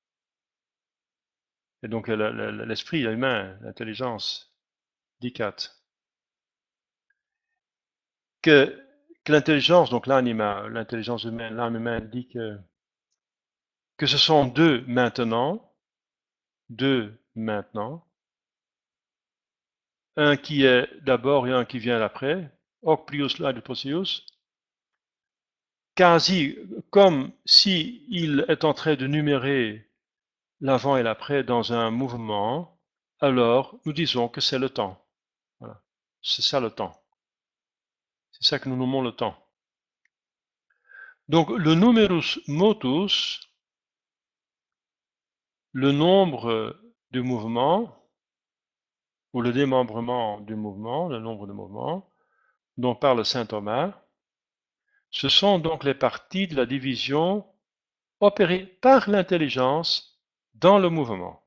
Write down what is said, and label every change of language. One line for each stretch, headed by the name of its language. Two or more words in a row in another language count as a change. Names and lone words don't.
French: et donc l'esprit, l'humain, l'intelligence, dit que l'intelligence, donc l'anima, l'intelligence humaine, l'âme humaine dit que ce sont deux maintenant, un qui est d'abord et un qui vient après,
Latin: hoc prius laud potius, quasi
French: comme si il est en train de numérer l'avant et l'après dans un mouvement, alors nous disons que c'est le temps. Voilà. C'est ça le temps. C'est ça que nous nommons le temps. Donc le
Latin: numerus motus,
French: le nombre de mouvements, ou le démembrement du mouvement, le nombre de mouvements, dont parle saint Thomas, ce sont donc les parties de la division opérées par l'intelligence dans le mouvement.